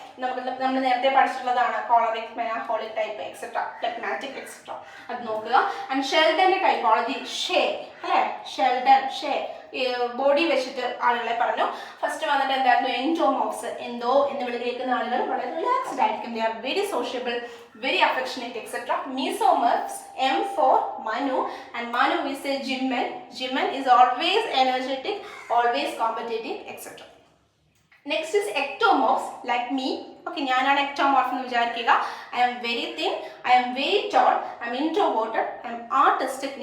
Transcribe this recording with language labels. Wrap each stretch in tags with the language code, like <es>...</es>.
<ml>നമ്മൾ നേരത്തെ പഠിച്ചിട്ടുള്ളതാണ് choleric, മെലാങ്കോളിക് type etcetera, phlegmatic etcetera. അത് നോക്കുക. ആൻഡ് ഷെൽഡന്റെ ടൈപ്പോളജി ഷേ അല്ലേ, ഷെൽഡൻ ഷേ ബോഡി വെച്ചിട്ട് ആളുകളെ പറഞ്ഞു. ഫസ്റ്റ് വന്നിട്ട് എന്തായിരുന്നു, എൻഡോമോർഫ്സ്. എന്തോ എന്ന് വിളി കേൾക്കുന്ന ആളുകൾ വളരെ റിലാക്സ്ഡ് ആയിരിക്കും.</ml> <en>They are very sociable, very affectionate etcetera. Mesomorphs, M for Manu, and Manu is a Jimman. Jimman is always energetic, always competitive, etc. Next is ectomorphs like me.</en> <ml>Okay, ഞാനാണ് ectomorph എന്ന് വിചാരിക്കുക.</ml> <en>I am very thin, I am very tall, I am introverted, I am artistic.</en>